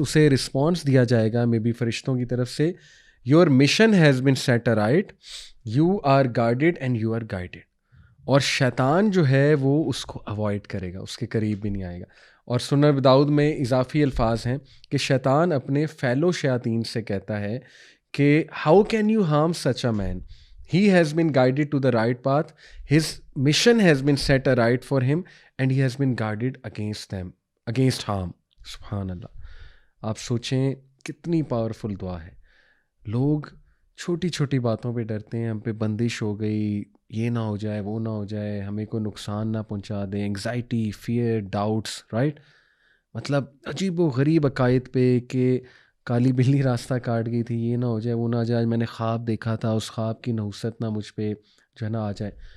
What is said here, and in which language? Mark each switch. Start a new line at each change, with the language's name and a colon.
Urdu: اسے
English: response
Urdu: دیا جائے گا
English: maybe
Urdu: فرشتوں کی طرف سے.
English: Your mission has been set right, you are guarded and you are guided.
Urdu: اور شیطان جو ہے وہ اس کو اوائڈ کرے گا، اس کے قریب بھی نہیں آئے گا. اور سنن ابی داؤد میں اضافی الفاظ ہیں کہ شیطان اپنے فیلو شیاطین سے کہتا ہے کہ
English: How can you harm such a man? He has been guided to the right path. His mission has been set aright for him and he has been guarded against them, against harm.
Urdu: سبحان اللہ. آپ سوچیں کتنی powerful دعا ہے. لوگ چھوٹی چھوٹی باتوں پہ ڈرتے ہیں، ہم پہ بندش ہو گئی، یہ نہ ہو جائے وہ نہ ہو جائے، ہمیں کوئی نقصان نہ پہنچا دیں. Anxiety, fair, doubts, right? مطلب عجیب و غریب عقائد پہ کہ کالی بلی راستہ کاٹ گئی تھی، یہ نہ ہو جائے وہ نہ جائے، میں نے خواب دیکھا تھا، اس خواب کی نحوست نہ مجھ پہ جو ہے نا آ جائے.